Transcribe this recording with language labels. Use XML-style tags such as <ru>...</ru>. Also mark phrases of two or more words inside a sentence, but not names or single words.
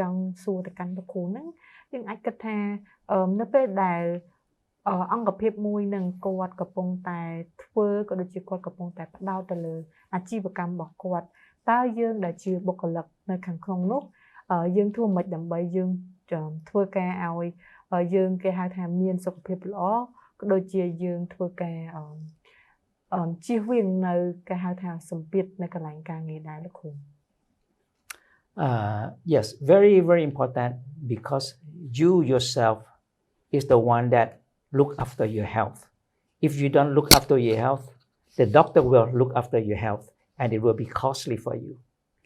<km>ង់សួរទៅកាន់លោកគ្រូហ្នឹងយើងអាចគិតថានៅពេលដែលអង្គភាពមួយនឹងគាត់កំពុងតែធ្វើក៏ដូចជាគាត់កំពុងតែផ្ដោតទៅលើអាជីវកម្មរបស់គាត់តើយើងដែលជាបុគ្គលិកនៅខាងក្នុងនោះយើងធ្វើមិនដើម្បីយើងធ្វើការឲ្យយើងគេហៅថាមានសុខភាពល្អក៏ដូចជាយើងធ្វើការជៀសវាងនៅគេហៅថាសម្ពាធនៅកន្លែងការងារដែរលោកគ្រូ</km> <en>Yes, very, very important, because you yourself is the one that look after your health. If you don't look after your health, the doctor will look after your health, and it will be costly for you. Okay.</en>